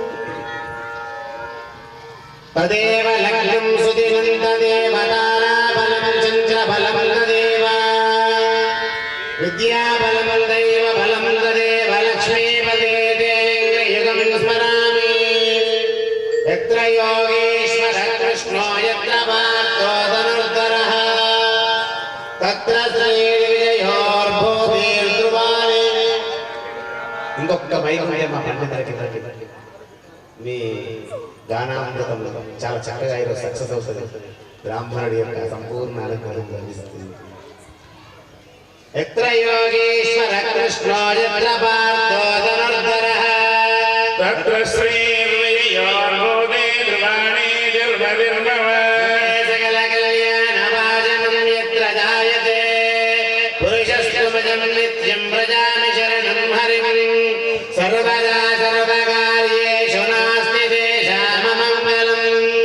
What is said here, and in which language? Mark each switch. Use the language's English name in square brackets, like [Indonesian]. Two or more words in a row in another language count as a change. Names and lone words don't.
[Sanskrit] तदेव लग्नं सुदिनं तदेव ताराबलं चन्द्रबलं तदेव विद्याबलं दैव बलं तदेव लक्ष्मीपदे युगं स्मरामि। यत्र योगीश्वर कृष्णो यत्र पार्थो धनुर्धरः तत्र శ్రీర్విజయోర్భూతిర్ధ్రువాణి. [Telugu] ఇంకొక మైక్ ఉంటే మా పండితులకి మీ గానామృతంలో చాలా చక్కగా ఈరోజు సక్సెస్ అవుతుంది. బ్రాహ్మణుడి యొక్క సంపూర్ణ అనుగ్రహం లభిస్తుంది. [Sanskrit] यत्र योगीश्वर कृष्णो यत्र पार्थो धनुर्धरः तत्र श्रीर्विजयोर्भूतिर्ध्रुवाणि दुर्गविर्भव सकलकल्याणभाजनं यत्र जायते पुरुषस्तुभजं नित्यं व्रजामि शरणं हरिं सर्वदा सर्वकार्येषु नास्ति तेषाममङ्गलम्।